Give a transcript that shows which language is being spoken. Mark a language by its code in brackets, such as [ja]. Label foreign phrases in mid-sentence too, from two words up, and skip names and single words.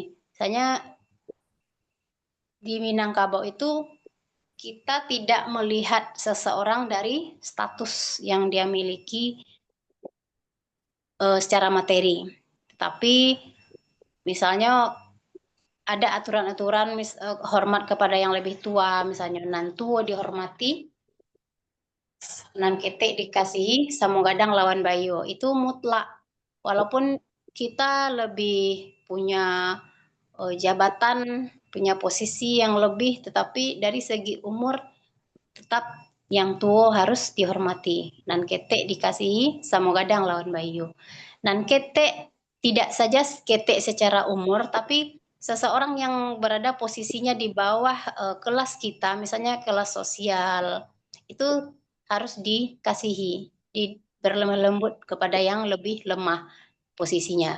[id] Misalnya di Minangkabau itu kita tidak melihat seseorang dari status yang dia miliki secara materi. Tapi misalnya ada aturan-aturan hormat kepada yang lebih tua, misalnya [min] nan tua dihormati, nan ketek dikasihi, samo gadang lawan bayo. [id] Itu mutlak. Walaupun kita lebih punya jabatan, punya posisi yang lebih, tetapi dari segi umur tetap yang tua harus dihormati. [min] Nan ketek dikasihi, samo gadang lawan bayo. Nan ketek [id] tidak saja ketek secara umur, tapi seseorang yang berada posisinya di bawah kelas kita, misalnya kelas sosial, itu harus dikasihi, berlemah lembut kepada yang lebih lemah posisinya.